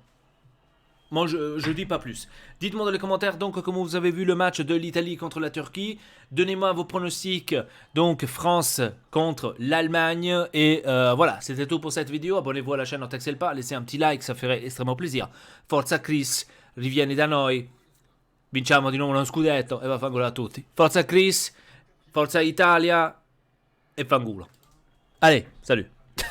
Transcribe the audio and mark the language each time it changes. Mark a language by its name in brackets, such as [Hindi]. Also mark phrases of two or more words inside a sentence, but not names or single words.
[French] Moi, je ne dis pas plus. Dites-moi dans les commentaires donc comment vous avez vu le match de l'Italie contre la Turquie. Donnez-moi vos pronostics. Donc France contre l'Allemagne. Et voilà, c'était tout pour cette vidéo. Abonnez-vous à la chaîne, ne t'excelle pas. Laissez un petit like, ça ferait extrêmement plaisir. [Italian] Forza Chris, rivieni da noi. Vinciamo di nuovo uno scudetto e vaffanculo a tutti. Forza Chris, Forza Italia e fanculo. [French] Allez, salut.